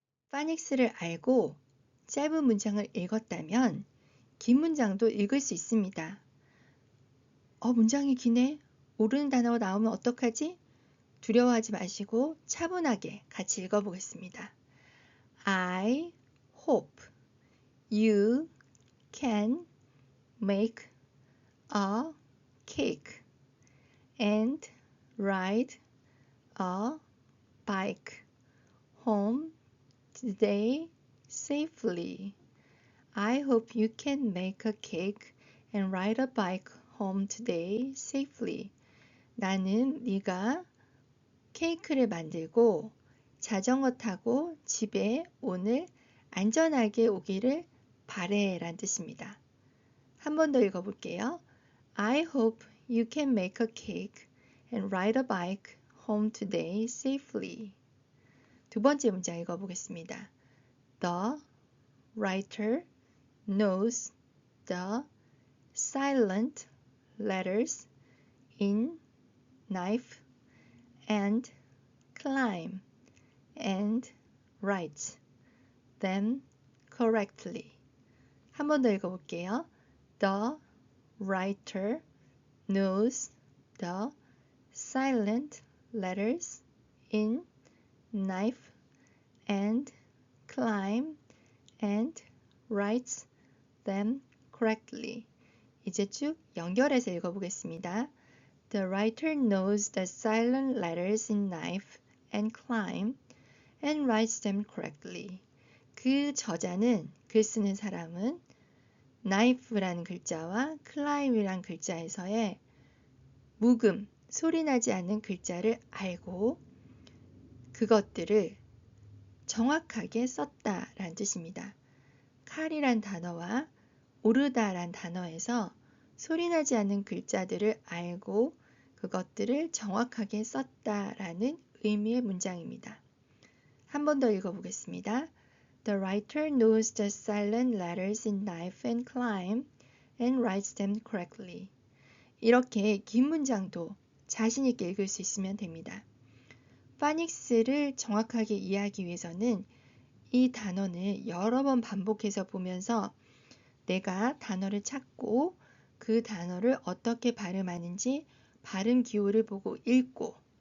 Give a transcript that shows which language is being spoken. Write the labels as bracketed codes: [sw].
[ko] 파닉스를 알고 짧은 문장을 읽었다면 긴 문장도 읽을 수 있습니다. 문장이 기네? 모르는 단어가 나오면 어떡하지? 두려워하지 마시고 차분하게 같이 읽어보겠습니다. [en] I hope you can make a cake and ride a bike home today safely. I hope you can make a cake and ride a bike home today safely. [ko] 나는 네가 케이크를 만들고 자전거 타고 집에 오늘 안전하게 오기를 바래 라는 뜻입니다. 한 번 더 읽어볼게요. [en] I hope you can make a cake and ride a bike home today safely. [ko] 두 번째 문장 읽어보겠습니다. [en] The writer knows the silent letters in knife and climb and writes them correctly. [ko] 한 번 더 읽어볼게요. [en] The writer knows the silent letters in knife and climb and writes them correctly. [ko] 이제 쭉 연결해서 읽어보겠습니다. [en] The writer knows the silent letters in knife and climb and writes them correctly. [ko] 그 저자는, 글 쓰는 사람은 knife라는 글자와 climb이라는 글자에서의 묵음, 소리 나지 않는 글자를 알고 그것들을 정확하게 썼다라는 뜻입니다. 칼이란 단어와 오르다란 단어에서 소리 나지 않는 글자들을 알고 그것들을 정확하게 썼다라는 의미의 문장입니다. 한 번 더 읽어보겠습니다. [en] The writer knows the silent letters in knife and climb and writes them correctly. [ko] 이렇게 긴 문장도 자신 있게 읽을 수 있으면 됩니다. 파닉스를 정확하게 이해하기 위해서는 이 단어를 여러 번 반복해서 보면서 내가 단어를 찾고 그 단어를 어떻게 발음하는지 발음 기호를 보고 읽고